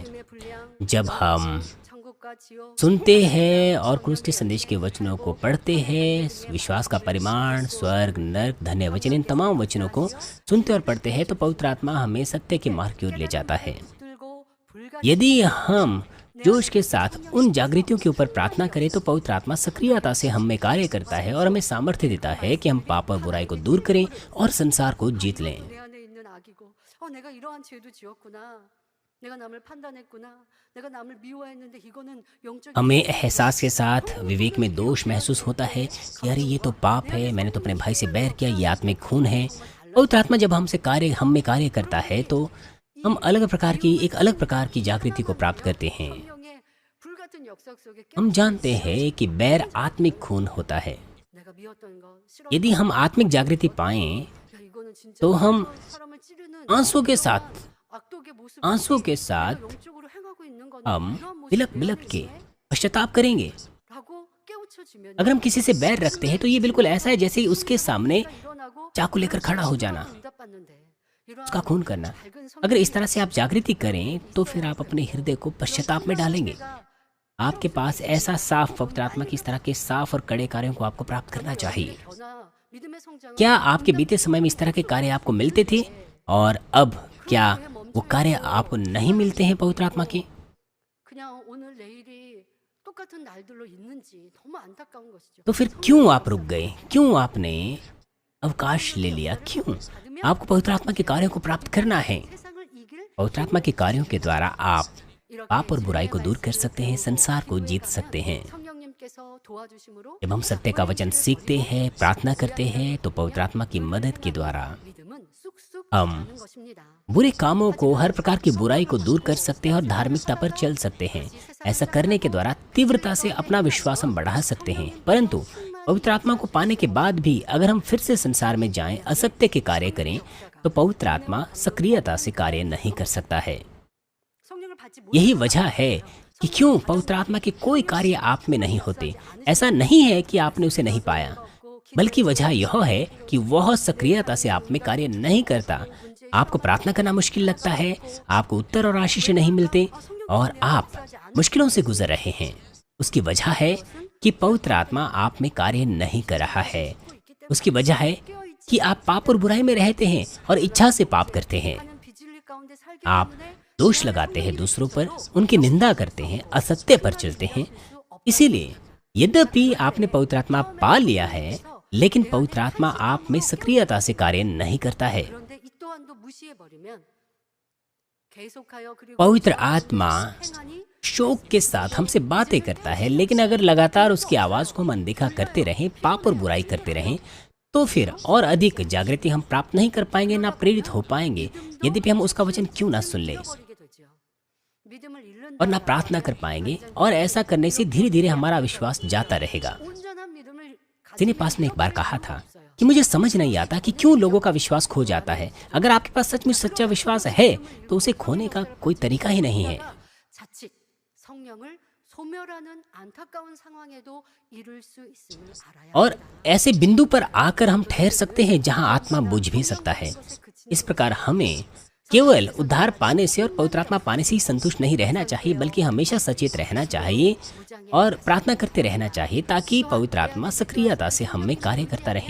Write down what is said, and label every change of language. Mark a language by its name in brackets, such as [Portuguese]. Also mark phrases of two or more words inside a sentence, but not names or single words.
[Hindi] जब हम सुनते हैं और क्रूस के संदेश के वचनों को पढ़ते हैं, विश्वास का परिमाण, स्वर्ग, नरक, धन्य वचन, इन तमाम वचनों को सुनते और पढ़ते हैं तो पवित्र आत्मा हमें सत्य के मार्ग की ओर ले जाता है। यदि हम जोश के साथ उन जागृतियों के ऊपर प्रार्थना करें तो पवित्र आत्मा सक्रियता से हम में कार्य करता है और हमें सामर्थ्य देता है कि हम पाप और बुराई को दूर करें और संसार को जीत लें। [Korean] 내 안에 있는 악이고 내가 이러한 죄도 지었구나. 내가 남을 판단했구나. 내가 남을 미워했는데 이거는 영적인 [Hindi] हमें एहसास के साथ विवेक में दोष महसूस होता है कि अरे ये तो पाप है, मैंने तो अपने भाई से बैर किया, ये आत्मिक खून है। पवित्र आत्मा जब हम में कार्य करता है तो हम एक अलग प्रकार की जागृति को प्राप्त करते हैं। [Korean] 성령의 불같은 역사 속에 [Hindi] हम जानते हैं कि बैर आत्मिक खून होता है। [Korean] 내가 미웠던 거 싫어. [Hindi] यदि हम आत्मिक जागृति पाएं [Korean] 야, इ거는 진짜 [Hindi] तो हम [Korean] 사람을 찌르는 [Hindi] आंसू के साथ [Korean] 악독의 모습. [Hindi] आंसू के साथ [Korean] 영적으로 행하고 있는 건 [Hindi] हम [Korean] 이런 모습 [Hindi] बिलक बिलक के पश्चाताप करेंगे। [Korean] 라고 깨우쳐지면 [Hindi] अगर हम किसी से बैर रखते हैं तो ये बिल्कुल ऐसा है जैसे उसके सामने [Korean] 일어나고 [Hindi] चाकू लेकर खड़ा हो जाना, [Korean] 응답받는데 이러한 [Hindi] उसका खून करना। [Korean] 밝은 [Hindi] अगर इस तरह से आप जागृति करें तो फिर आप अपने हृदय को पश्चाताप में डालेंगे। आपके पास ऐसा साफ पवित्र आत्मा की इस तरह के साफ और कड़े कार्यों को आपको प्राप्त करना चाहिए। [Korean] 변화, 믿음의 성장은 [Hindi] क्या आपके बीते समय में इस तरह के कार्य आपको मिलते थे और अब क्या वो कार्य आपको नहीं मिलते हैं पवित्र आत्मा के? [Korean] 그냥 오늘 내일이 똑같은 날들로 있는지 너무 안타까운 것이죠. [Hindi] तो फिर क्यों आप रुक गए? क्यों आपने अवकाश ले लिया? क्यों? आपको पवित्र आत्मा के कार्यों को प्राप्त करना है। [Korean] 세상을 이길 [Hindi] पवित्र आत्मा के कार्यों के द्वारा आप [Korean] 이렇게 [Hindi] पाप और बुराई को [Korean] 주님의 [Hindi] दूर कर [Korean] 말씀을 [Hindi] सकते हैं, संसार को जीत सकते हैं। [Korean] 성령님께서 도와주심으로 [Hindi] जब हम सत्य का वचन सीखते हैं, प्रार्थना करते हैं तो पवित्र आत्मा की मदद के द्वारा [Korean] 믿음은 쑥쑥 [Hindi] हम [Korean] 자라는 것입니다. [Hindi] बुरे कामों को, हर प्रकार की बुराई को दूर कर सकते हैं और धार्मिकता पर चल सकते हैं। ऐसा करने के द्वारा तीव्रता से अपना विश्वास हम बढ़ा सकते हैं। परंतु पवित्र आत्मा को पाने के बाद भी अगर हम फिर से संसार में जाएं, असत्य के कार्य करें, तो पवित्र आत्मा सक्रियता से कार्य नहीं कर सकता है। [Korean] 성령을 받지 못 [Hindi] यही वजह है कि क्यों पवित्र आत्मा के कोई कार्य आप में नहीं होते। ऐसा नहीं है कि आपने उसे नहीं पाया, बल्कि वजह यह है कि वह सक्रियता से आप में कार्य नहीं करता। आपको प्रार्थना करना मुश्किल लगता है, आपको उत्तर और आशीष नहीं मिलते और आप मुश्किलों से गुजर रहे हैं। उसकी वजह है कि पवित्र आत्मा आप में कार्य नहीं कर रहा है। उसकी वजह है कि आप पाप और बुराई में रहते हैं और इच्छा से पाप करते हैं। [Korean] 하는 비진리 가운데 살기 [Hindi] आप [Korean] 때문에 [Hindi] दोष लगाते हैं दूसरों पर, उनकी निंदा करते हैं, असत्य पर चलते हैं। इसीलिए यद्यपि आपने पवित्र आत्मा पा लिया है, लेकिन पवित्र आत्मा आप में सक्रियता से कार्य नहीं करता है। [Korean] 그런데 이 또한도 무시해 버리면 계속하여 그리고 [Hindi] पवित्र आत्मा [Korean] 행하니 [Hindi] शोक के साथ हमसे बातें करता है, लेकिन अगर लगातार उसकी आवाज को हम अनदेखा करते रहें, पाप और बुराई करते रहें, तो फिर और अधिक जागृति हम प्राप्त नहीं कर पाएंगे, ना प्रेरित हो पाएंगे, यद्यपि हम उसका वचन क्यों ना सुन लें [Korean] 잃어버리게 되죠. 믿음을 잃는다. [Hindi] और ना प्रार्थना कर पाएंगे। और ऐसा करने से धीरे धीरे हमारा विश्वास जाता रहेगा। [Korean] 온전한 믿음을 [Hindi] सिनेपास ने एक बार कहा था कि मुझे समझ नहीं आता कि क्यों लोगों का विश्वास खो जाता है। अगर आपके पास सचमुच सच्चा विश्वास है तो उसे खोने का कोई तरीका ही नहीं है। [Korean] 자칫 성령을 소멸하는 안타까운 상황에도 이룰 수 있음을 알아야 [Hindi] और ऐसे बिंदु पर आकर हम ठहर सकते हैं जहां आत्मा बुझ भी सकता है। इस प्रकार हमें केवल उद्धार पाने से और पवित्र आत्मा पाने से ही संतुष्ट नहीं रहना चाहिए, बल्कि हमेशा सचेत रहना चाहिए और प्रार्थना करते रहना चाहिए ताकि पवित्र आत्मा सक्रियता से हम में कार्य करता रहे।